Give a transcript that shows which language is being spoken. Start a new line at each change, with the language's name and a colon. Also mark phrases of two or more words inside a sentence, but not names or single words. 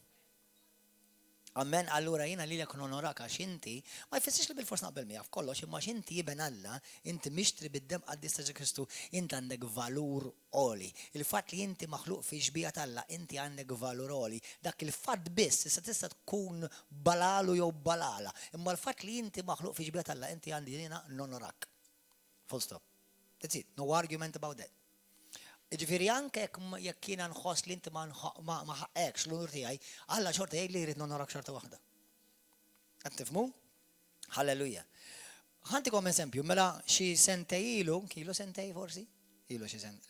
Maltese: Amen, allura jiena lilek nonorak għax inti ma jfissirx li bil-fors naqbel miegħek f'kollox, imma x'inti jiben Alla, inti mixtri bid-dem qaddis ta' Kristu, inti għandek valur għoli. Il-fatt li inti maħluq fi ġbija Alla, inti għandek valur għoli. Dak il-fatt biss issa tista' tkun balalu jew balala, imma l-fatt li inti maħluq fi ġbija Alla, inti għandi jiena nonorak.
English: Full stop. That's it. No argument about that.
Maltese: Ġifieri anke jekk jiena nħoss li inti ma ħaqekx l-onur tiegħi, Alla xorta jgħid li jrid nonorak xorta waħda. Qed tifhmu? Halleluja. Ħantikom eżempju, mela xi sentej ilu sentej forsi? Ilu xi sentej.